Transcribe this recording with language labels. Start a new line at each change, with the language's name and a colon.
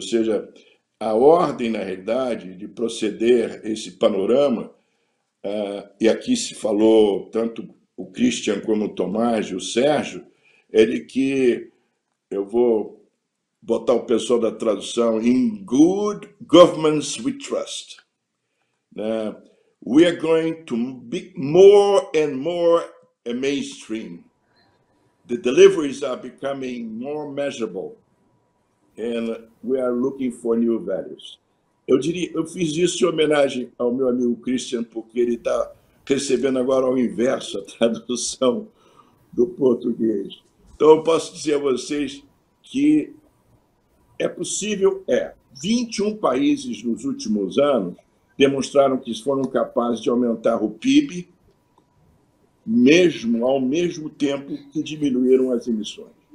Portuguese: Ou seja, a ordem, na realidade, de proceder esse panorama, e aqui se falou tanto o Christian como o Tomás e o Sérgio, é de que eu vou botar o pessoal da tradução
English: in good governance we trust. We are going to be more and more a mainstream. The deliveries are becoming more measurable and we are looking for new values.
Portuguese: Eu fiz isso em homenagem ao meu amigo Christian, porque ele está recebendo agora ao inverso a tradução do português. Então, eu posso dizer a vocês que é possível, 21 países nos últimos anos demonstraram que foram capazes de aumentar o PIB, mesmo ao mesmo tempo que diminuíram as emissões.